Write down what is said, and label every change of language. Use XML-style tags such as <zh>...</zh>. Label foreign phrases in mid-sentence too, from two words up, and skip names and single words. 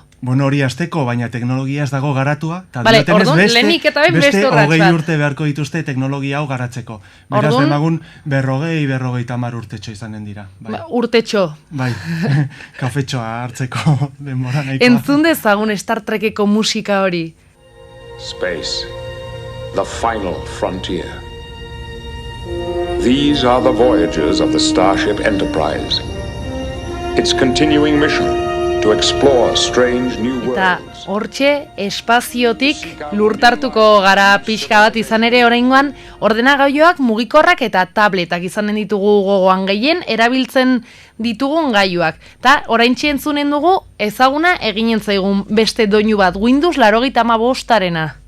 <eu>Bueno, hori hasteko, baina teknologia ez dago garatua, eta orduan, lehenik eta beste 20 urte beharko dituzte teknologia hau garatzeko. Beraz, demagun 40-50 urtetxo izanen dira. Urtetxo. Bai, kafetxoa hartzeko denbora nahikoa. Entzun dezagun Star Trekeko musika hori.</eu> <en>Space, the final frontier. These are the voyages of the Starship Enterprise. Its continuing mission to explore strange new worlds.</en> <eu>Eta hortxe, espaziotik lurtartuko gara pixka bat izan ere oraingoan, ordenagailuak mugikorrak eta tabletak izanen ditugu gogoan gehien erabiltzen ditugun gailuak. Ta oraintxe entzunen dugu ezaguna eginen zaigun beste doinu bat, Windows 95arena.</eu>